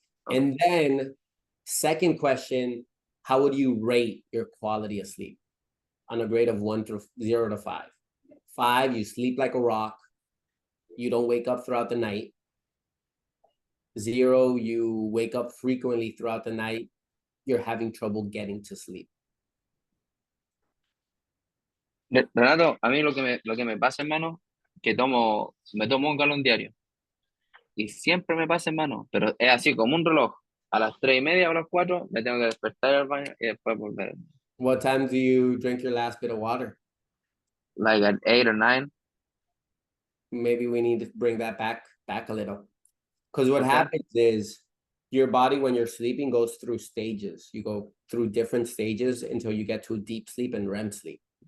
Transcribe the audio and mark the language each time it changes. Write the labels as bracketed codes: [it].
[en] And then second question, how would you rate your quality of sleep on a grade of 0 to 5? 5, you sleep like a rock. You don't wake up throughout the night. 0, you wake up frequently throughout the night. You're having trouble getting to sleep. [es] Renato, a mí lo que me pasa, hermano, que me tomo un galón diario. Y siempre me pasa, hermano, pero es así como un reloj. A las 3:30 o a las 4 me tengo que despertar al baño y después volver. [en] What time do you drink your last bit of water? Like at 8 or 9. Maybe we need to bring that back a little. Because what Okay. happens is your body, when you're sleeping, goes through stages. You go through different stages until you get to deep sleep and REM sleep.